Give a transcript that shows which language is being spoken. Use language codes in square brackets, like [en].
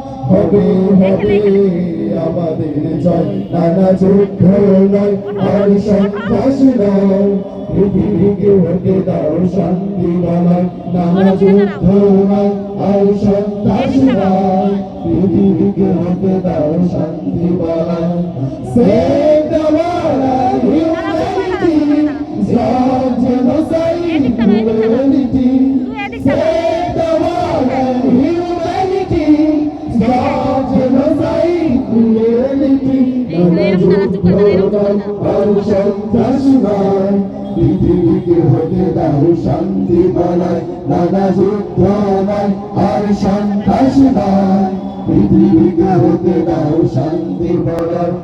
[bn] হবে হবে আমাদের জয়, নানা যুদ্ধ নয় আর সন্ত্রাস নয়, পৃথিবীকে হতে দাও শান্তি বলায়। নানা যুদ্ধ নয় আর সন্ত্রাস নয়, পৃথিবীকে হতে দাও শান্তি বলায়। [en] Save the world and humanity, stop genocide, cruelty. Save the world and humanity, stop genocide, cruelty. [bn] নানা যুদ্ধ নয় আর সন্ত্রাস নয়, পৃথিবীকে হতে দাও শান্তি বলায়। নানা যুদ্ধ নয় আর সন্ত্রাস নয়, পৃথিবীকে হতে দাও শান্তি বলায়।